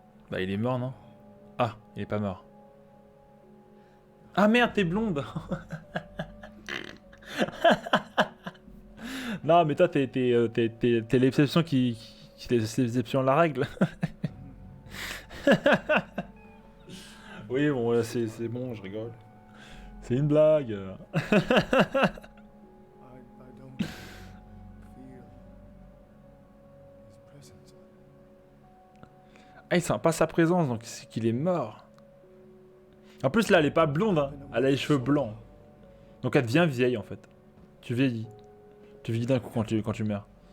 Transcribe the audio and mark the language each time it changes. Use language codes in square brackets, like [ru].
[fr] Bah il est mort, non? Ah, il est pas mort. Ah merde, t'es blonde. Non, mais toi, t'es l'exception qui l'exception à la règle. Oui, bon, c'est bon, je rigole. C'est une blague. [en] I don't feel his presence. [fr] Ah, il sent pas sa présence, donc c'est qu'il est mort. En plus, là, elle est pas blonde, hein. Elle a les cheveux blancs. Donc elle devient vieille, en fait. Tu vieillis. Tu vieillis d'un coup quand tu meurs.